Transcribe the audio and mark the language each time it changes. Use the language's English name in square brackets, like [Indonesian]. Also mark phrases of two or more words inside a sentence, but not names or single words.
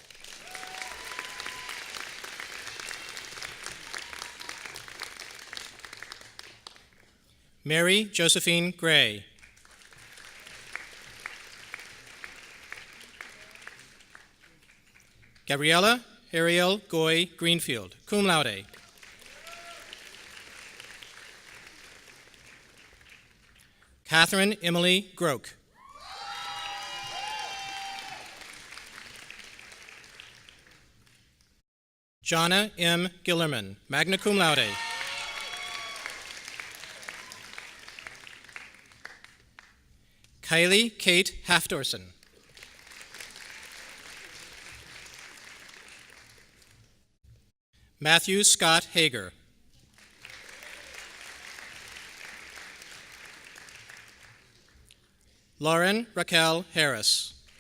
[English] Mary Josephine Gray. Gabriella Ariel Goy Greenfield, [Latin] cum laude. [English] Catherine Emily Groke. Jonna M. Gillerman, [Latin] magna cum laude. [English] Kylie Kate Halfdorson. Matthew Scott Hager. Lauren Raquel Harris.